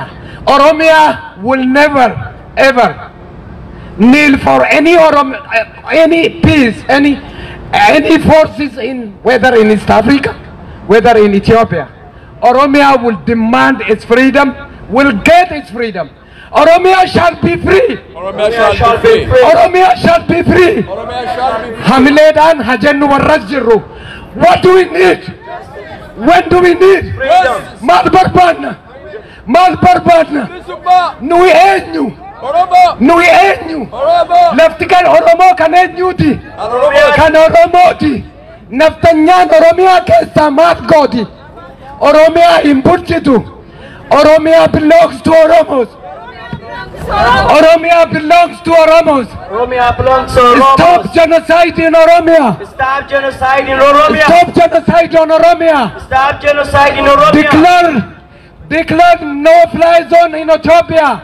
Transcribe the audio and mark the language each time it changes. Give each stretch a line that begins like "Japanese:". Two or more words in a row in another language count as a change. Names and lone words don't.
English: Oromia will never, ever kneel for any peace, any forces in, whether in East Africa, whether in Ethiopia. Oromia will demand its freedom, will get its freedom. Oromia shall be free. Oromia shall be free. Oromia shall be free.
Oromo: Hamiledan hajennu warras jirru.
English: What do we need? When do we need?
Oromo: Mal barbaadna. Nuyi eenyu. Nuyi eenyu. Lafti kan Oromoo kan eenyuti. Kan Oromooti. Naftanyaan Oromiyaa keessaa maal gooti. Oromia hin bulchitu.
English: Oromia belongs to Oromos. Oromia belongs to Oromos. Oromia belongs to Oromos. Stop genocide in Oromia. Stop genocide in Oromia. Stop genocide on Oromia. Stop genocide in Oromia. Declare no-fly zone in Ethiopia.